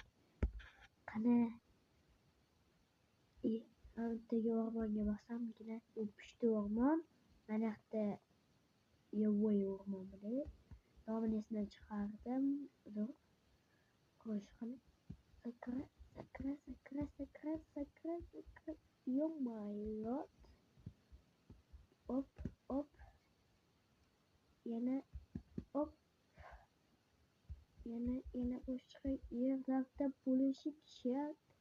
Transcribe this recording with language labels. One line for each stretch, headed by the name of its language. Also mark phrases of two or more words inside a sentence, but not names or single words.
Uzbek: Qani bittaga o'rmonga borsam, u pushti o'rmon, mana yoqda yovvoyi o'rmon bo'ladi. Nomini esimdan chiqardim. Dur. Qo'sh qilib sakra.
English: Oh my god.
Uzbek: Hop. Yana hop. Yana boshqa yerlarda bo'lishi shart.